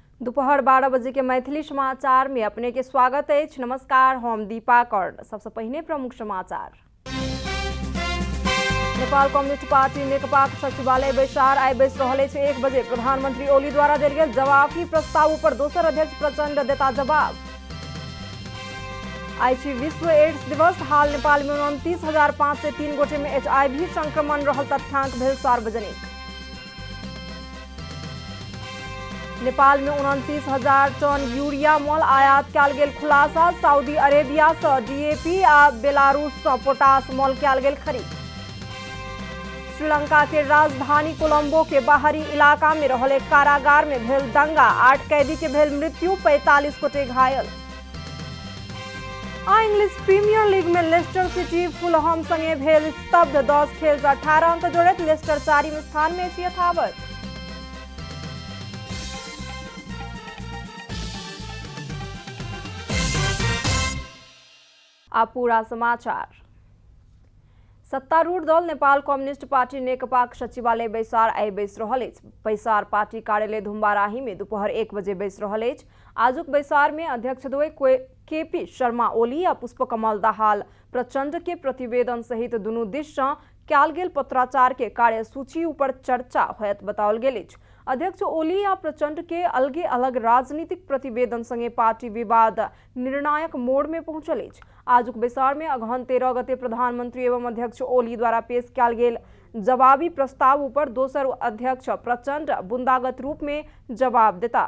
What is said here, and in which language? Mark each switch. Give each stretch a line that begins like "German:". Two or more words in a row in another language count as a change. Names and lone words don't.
Maithili: दोपहर 12 बजे के मैथिली समाचार में अपने के स्वागत है। नमस्कार, हम दीपा कर्ण। सबसे पहले प्रमुख समाचार। नेपाल कम्युनिस्ट पार्टी नेकपा सचिवालय बैसार आइ बैस रहले 1 बजे प्रधानमंत्री ओली द्वारा देल गेल जवाफी प्रस्ताव पर दोसर अध्यक्ष प्रचंड देता जवाब। आई विश्व एड्स दिवस। हाल नेपाल में 29,503 गोटे में HIV संक्रमण रहल तथ्यांक भेल सार्वजनिक। नेपाल में 29,000 टन यूरिया मोल आयात कयल गेल खुलासा। सऊदी अरेबिया से DAP आ बेलारूस से पोटास मोल कयल गेल खरीद। श्रीलंका के राजधानी कोलंबो के बाहरी इलाका में रहल एक कारागार में भेल दंगा। 8 कैदी के भेल मृत्यु, 45 गोटे घायल। इंग्लिश प्रीमियर लीग में लेस्टर सिटी फुलहम संगे भेल स्तब्ध। 10 खेल से 18 अंक जोड़त लेस्टर 4वीं स्थान में यथावत। अब पूरा समाचार। सत्तारूढ़ दल नेपाल कम्युनिस्ट पार्टी नेकपा सचिवालय बैसार आइ बैस रहल अछि। बैसार पार्टी कार्यालय धुम्बाराही में दोपहर 1 बजे बैस रहल अछि। आजुक बैसार में अध्यक्ष द्वय KP शर्मा ओली आ पुष्पकमल दाहाल प्रचंड के प्रतिवेदन सहित दुनू दिस से कयल गेल पत्राचार के कार्यसूची ऊपर चर्चा होयत बताओल गेल अछि। अध्यक्ष ओली आ प्रचंड के अलगे अलग राजनीतिक प्रतिवेदन संगे पार्टी विवाद निर्णायक मोड़ में पहुंचल अछि। आजुक बैसार में अगहन 13 गते प्रधानमंत्री एवं अध्यक्ष ओली द्वारा पेश कयल गेल जवाबी प्रस्ताव पर दोसर अध्यक्ष प्रचंड बुंदागत रूप में जवाब देता।